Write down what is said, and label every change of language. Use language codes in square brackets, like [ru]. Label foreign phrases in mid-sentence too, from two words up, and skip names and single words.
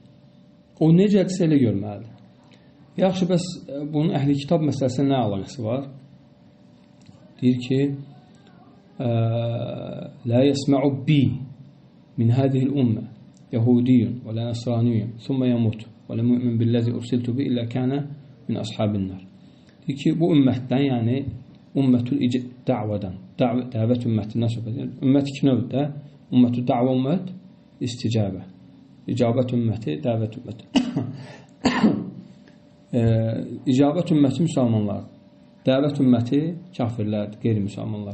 [az] O necədirsə elə görməlidir. Yaxşı, bəs bunun əhli kitab məsələsinə nə əlaqəsi var? Deyir ki, [ar] لا يسمع بي من هذه الأمة يهودي ولا نصراني ثم يموت ولا مؤمن بالذي أرسلت به إلا كان من أصحاب النار. [az] Deyir ki, bu ümmətdən, yəni ümmətül da'vadan, dəvət ümmətindən söhbət edir. Ümmət iki növdə, ümmətül da'va ümmət, isticabə. İcabət ümməti, dəvət ümməti. İcabət ümməti müsəlmanlar, dəvət ümməti kafirlərdir, qeyri-müsəlmanlar.